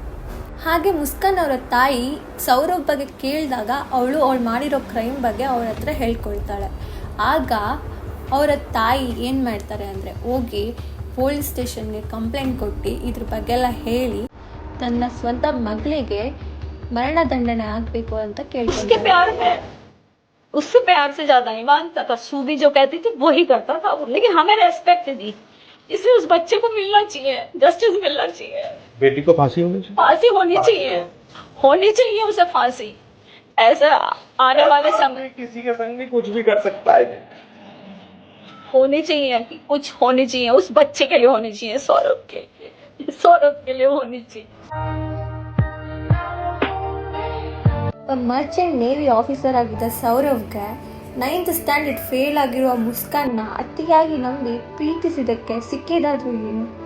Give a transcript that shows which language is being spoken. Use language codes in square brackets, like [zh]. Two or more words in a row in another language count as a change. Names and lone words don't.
[kn] ಹಾಗೆ ಮುಸ್ಕಾನ್ ಅವರ ತಾಯಿ ಸೌರವ್ ಬಗ್ಗೆ ಕೇಳಿದಾಗ ಅವಳು ಮಾಡಿರೋ ಕ್ರೈಮ್ ಬಗ್ಗೆ ಅವ್ರ ಹತ್ರ ಹೇಳ್ಕೊಳ್ತಾಳೆ. ಆಗ ಅವರ ತಾಯಿ ಏನು ಮಾಡ್ತಾರೆ ಅಂದರೆ, ಹೋಗಿ [en] police station-ge complaint [kn] ಕೊಟ್ಟು ಇದ್ರ ಬಗ್ಗೆ ಎಲ್ಲ ಹೇಳಿ ತನ್ನ ಸ್ವಂತ ಮಗಳಿಗೆ ಮರಣದಂಡನೆ ಆಗಬೇಕು ಅಂತ ಕೇಳ್ತಾರೆ. [hi] उससे प्यार से ज्यादा ईमान था. सूदी जो कहती थी वही करता था, लेकिन हमें रेस्पेक्ट दी. इसलिए उस बच्चे को मिलना चाहिए, जस्टिस मिलना चाहिए. बेटी को फांसी होनी चाहिए. फांसी होनी चाहिए उसे फांसी. ऐसा आने वाले समय किसी के संग भी कुछ भी कर सकता है. होनी चाहिए, कुछ होनी चाहिए उस बच्चे के लिए, होनी चाहिए सौरभ के लिए होनी चाहिए. [en] merchant navy officer [kn] ಆಗಿದ್ದ ಸೌರವ್ಗೆ [en] 9th standard fail [kn] ಆಗಿರುವ ಮುಸ್ಕಾನ್ನ ಅತಿಯಾಗಿ ನಂಬಿ ಪ್ರೀತಿಸಿದಕ್ಕೆ ಸಿಕ್ಕಿದಾದ್ರೂ ಏನು?